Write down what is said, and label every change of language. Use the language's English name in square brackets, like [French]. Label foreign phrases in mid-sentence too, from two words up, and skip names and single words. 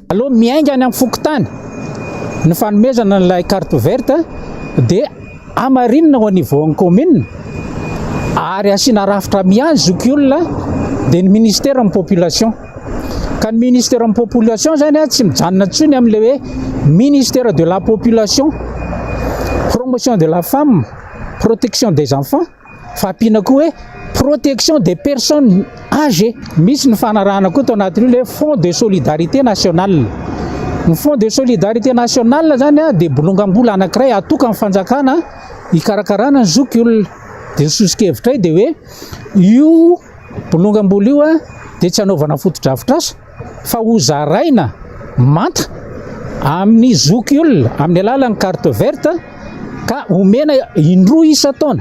[Malagasy] Aloha miainga any amin'ny fokotany ny fanomezana n'ilay [French] carte verte [Malagasy] dia amarinina ho niveau ny commune ary asiana rafitra miazy zokiolona dia ny ministère amin'ny population. Ka ny ministère amin'ny population zany tsy mijanona intsony amin'ilay hoe [French] ministère de la population, promotion de la femme, protection des enfants, [Malagasy] fa ampiana koa hoe [French] protection des personnes âgées. [Malagasy] Misy ny fanarahana koa tao anatin'io le [French] fonds de solidarité nationale. [Malagasy] Ny [French] fonds de solidarité nationale [Malagasy] zany dia bolongambola anankiray atoka amin'ny fanjakana hikarakarana ny zokiolona. Dia nisosokevitray dia hoe io bolongambola io dia tsy anaovana fotodrafitrasa fa ho zaraina manta amin'ny zokiolona amin'ny alalan'ny [French] carte verte [Malagasy] ka omena indroa isa-taona.